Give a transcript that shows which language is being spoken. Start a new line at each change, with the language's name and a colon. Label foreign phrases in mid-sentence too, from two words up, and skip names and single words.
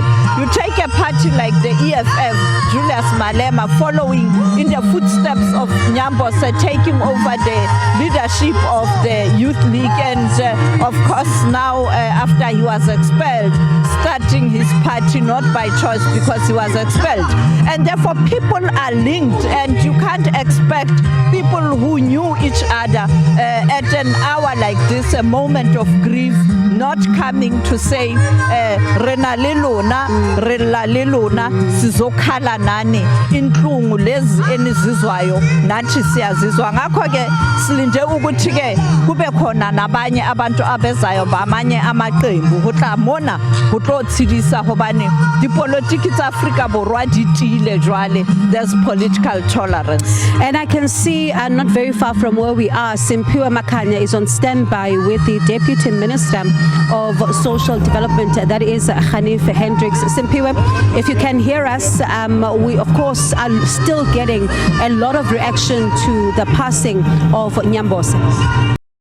English: You take a party like the EFF, Julius Malema, following in the footsteps of Nyambose, taking over the leadership of the Youth League, and of course now after he was expelled, starting his party not by choice because he was expelled. And therefore people are linked, and you can't expect people who knew each other at an hour like this, a moment of grief, not coming to say
Zulu: rena lelona sizokhala nani inhlungu lezi enizizwayo nathi siyazizwa. Ngakho ke silinde ukuthi ke kube khona nabanye abantu abezayo bamanye amaqembu
Southern Sotho: ho tla mona ho tlo tshidisa hobane dipolitiki tsa Afrika Borwa di tile jwale.
English: There's political tolerance. And I can see, not very far from where we are, Simphiwe Makhanya is on standby with the Deputy Minister of Social Development, that is Hanif Hendricks. Simphiwe, if you can hear us, we of course are still getting a lot of reaction to the passing of Nyambose.